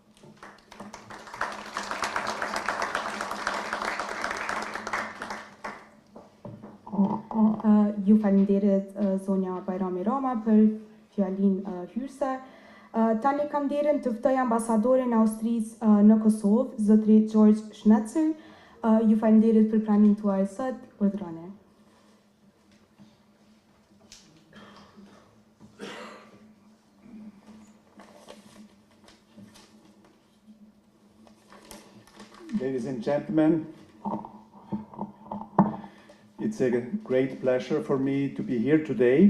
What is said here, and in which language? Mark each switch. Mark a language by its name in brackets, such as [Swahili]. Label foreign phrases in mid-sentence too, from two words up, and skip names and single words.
[Albanian] Ju falenderit zonja Bajrami Rama për fjalinë hyrëse. Tani kam nderin të ftoj ambasadorin e Austrisë në Kosovë, zotri George Schnetzer. Ju falenderit për pranimin tuaj sot, urdhroni. [English] Ladies and gentlemen, it's a great pleasure for me to be here today.